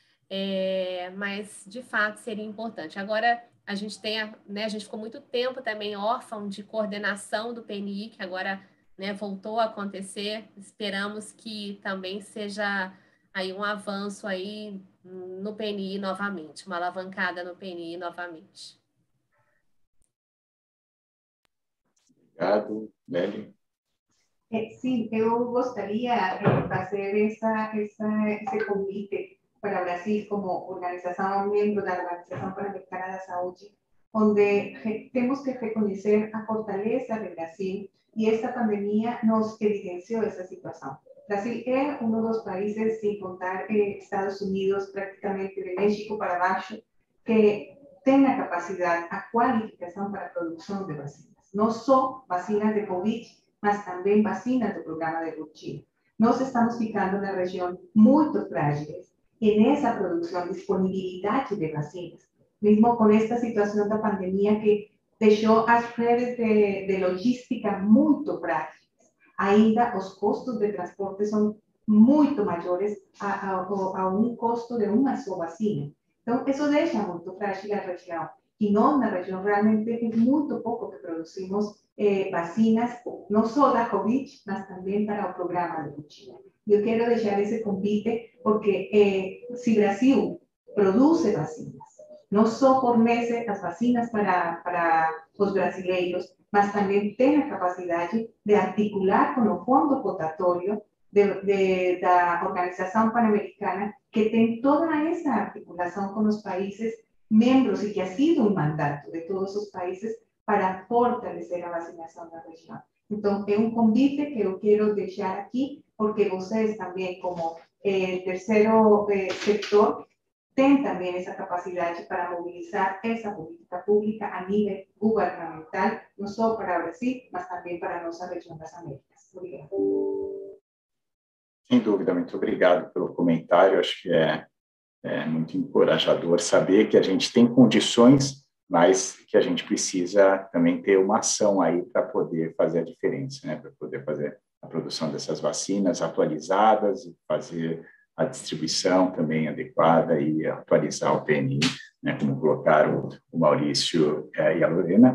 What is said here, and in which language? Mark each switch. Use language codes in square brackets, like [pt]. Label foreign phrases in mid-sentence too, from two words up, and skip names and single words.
[pt] Mas, de fato, seria importante. Agora, a gente a gente ficou muito tempo também órfão de coordenação do PNI, que agora voltou a acontecer. Esperamos que também seja aí um avanço aí no PNI novamente, uma alavancada no PNI novamente. Obrigado, Nelly. [es] Sí, yo gustaría hacer ese convite para Brasil como organización, miembro de la Organización Panamericana de la Salud, donde tenemos que reconocer la fortaleza de Brasil y esta pandemia nos evidenció esa situación. Brasil es uno de los países, sin contar Estados Unidos, prácticamente de México para abajo, que tenga capacidad a cualificación para producción de vacinas. No solo vacinas de COVID, mas también vacinas del programa de rotina. Nos estamos ficando en una región muy frágil en esa producción, disponibilidad de vacinas. Mismo con esta situación de pandemia que dejó las redes de logística muy frágiles. Ainda los costos de transporte son muy mayores a un costo de una sola vacina. Entonces, eso deja muy frágil la región. Y no, en la región realmente es muy poco que producimos vacinas, no solo a COVID, mas también para el programa de rotina. Yo quiero dejar ese convite porque si Brasil produce vacinas, no solo por meses las vacinas para los brasileiros, mas también tiene capacidad de articular con el fondo potatorio de la Organización Panamericana, que tiene toda esa articulación con los países miembros y que ha sido un mandato de todos esos países para fortalecer la vacinación de la región. Entonces, es un convite que yo quiero dejar aquí, porque ustedes también, como tercero sector, tienen también esa capacidad para movilizar esa política pública a nivel gubernamental, no solo para Brasil, mas también para nuestra región de las Américas. [pt] Obrigada. Sem dúvida, muito obrigado pelo comentário. Acho que é muito encorajador saber que a gente tem condições, mas que a gente precisa também ter uma ação aí para poder fazer a diferença, para poder fazer a produção dessas vacinas atualizadas e fazer a distribuição também adequada e atualizar o PNI, né, como colocaram o Maurício e a Lorena.